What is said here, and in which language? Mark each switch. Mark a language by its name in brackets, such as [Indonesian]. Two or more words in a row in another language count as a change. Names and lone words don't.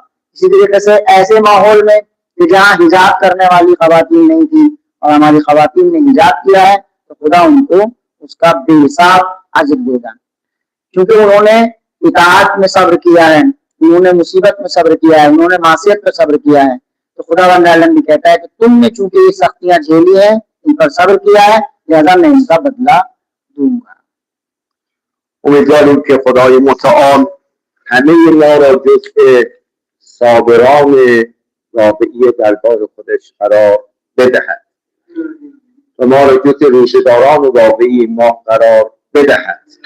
[Urdu] اسی طریقے سے ایسے ماحول میں کہ جہاں حجاب کرنے والی خواتین نہیں تھی اور ہماری خواتین نے حجاب کیا ہے، تو خدا ان کو اس کا بے حساب اجر دے گا، کیونکہ انہوں نے اطاعت میں صبر کیا ہے، انہوں نے مصیبت میں صبر کیا ہے، انہوں نے معصیت میں صبر کیا ہے. تو خدا وند بھی کہتا ہے کہ تم نے چونکہ یہ سختیاں جھیلی ہے، ان پر صبر کیا ہے، لہٰذا میں ان کا بدلہ دوں گا. [Persian] امیدواریم که خدای متعال همه ما را جزء صابران واقعی دربار خودش قرار بدهد و ما را جزء روشه‌داران واقعی ما قرار بدهد.